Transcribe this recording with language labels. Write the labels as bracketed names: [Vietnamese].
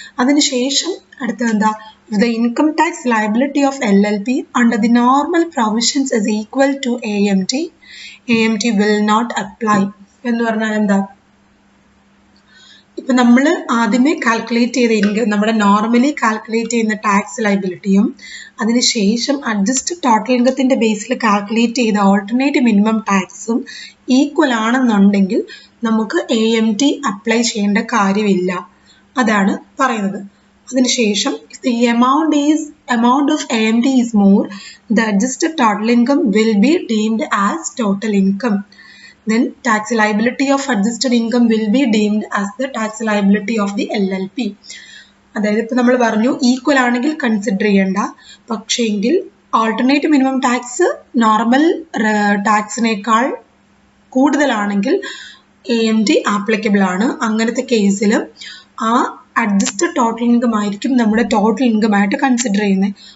[Malayalam] അതിനുശേഷം അടുത്തത് എന്താ [English] the income tax liability of LLP under the normal provisions is equal to AMT. AMT will not apply [Malayalam] എന്ന് പറഞ്ഞാൽ എന്താ, ഇപ്പൊ നമ്മൾ ആദ്യമേ കാൽക്കുലേറ്റ് ചെയ്ത ഇൻകം നമ്മുടെ നോർമലി കാൽക്കുലേറ്റ് ചെയ്യുന്ന ടാക്സ് ലൈബിലിറ്റിയും അതിനുശേഷം അഡ്ജസ്റ്റഡ് ടോട്ടൽ ഇൻകത്തിന്റെ ബേസിൽ കാൽക്കുലേറ്റ് ചെയ്ത ഓൾട്ടർനേറ്റീവ് മിനിമം ടാക്സും ഈക്വൽ ആണെന്നുണ്ടെങ്കിൽ നമുക്ക് AMT അപ്ലൈ ചെയ്യേണ്ട കാര്യമില്ല. അതാണ് പറയുന്നത്. അതിനുശേഷം [English] the amount of AMT is more, the adjusted total income will be deemed as total income. Then tax liability of adjusted income will be deemed as the tax liability of the LLP. [Malayalam] അതായത് ഇപ്പൊ നമ്മൾ പറഞ്ഞു equal ആണെങ്കിൽ consider ചെയ്യണ്ട, പക്ഷേങ്കിൽ alternative minimum tax normal ടാക്സിനേക്കാൾ കൂടുതലാണെങ്കിൽ AMT applicable ആണ്. അങ്ങനത്തെ കേസിൽ ആ അഡ്ജസ്റ്റഡ് ടോട്ടൽ ഇൻകം ആയിരിക്കും നമ്മുടെ ടോട്ടൽ ഇൻകം ആയിട്ട് കൺസിഡർ ചെയ്യുന്നത്.